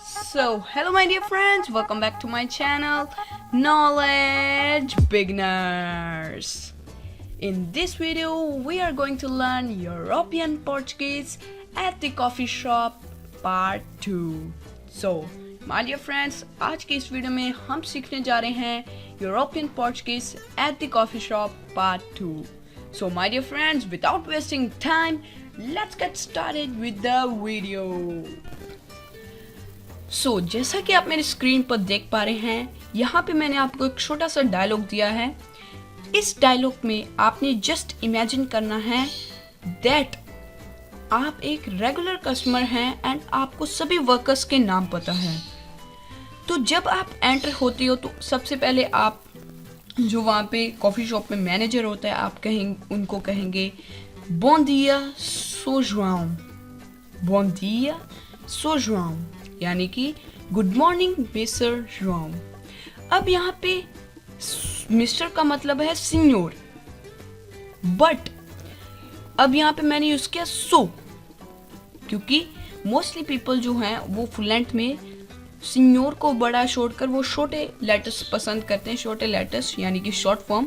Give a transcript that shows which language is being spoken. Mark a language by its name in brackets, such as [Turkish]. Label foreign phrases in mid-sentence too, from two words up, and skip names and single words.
[English] Hello my dear friends, welcome back to my channel, Knowledge Beginners. In this video, we are going to learn European Portuguese at the coffee shop part 2. So, my dear friends, [Hindi] आज की इस वीडियो में हम सीखने जा रहे हैं [English] European Portuguese at the coffee shop part 2. So, my dear friends, without wasting time, let's get started with the video. [Hindi] जैसा कि आप मेरी स्क्रीन पर देख पा रहे हैं, यहाँ पे मैंने आपको एक छोटा सा डायलॉग दिया है. इस डायलॉग में आपने [English] just imagine [Hindi] करना है दैट आप एक [English] regular customer [Hindi] हैं एंड आपको सभी वर्कर्स के नाम पता है. तो जब आप एंटर होते हो तो सबसे पहले आप जो वहाँ पे [English] coffee shop [Hindi] में मैनेजर होता है, आप उनको कहेंगे [Portuguese] Bom dia, sou João. Bom dia, sou João. [Hindi] यानी कि [English] good morning mister [Hindi] जोआओ. अब यहाँ पे मिस्टर का मतलब है सीनियर, बट अब यहाँ पे मैंने यूज किया सो, क्योंकि [English] mostly people [Hindi] जो हैं वो फ्लुएंट में सीनियर को बड़ा छोड़कर वो छोटे लेटर्स पसंद करते हैं, छोटे लेटर्स यानी कि [English] short form.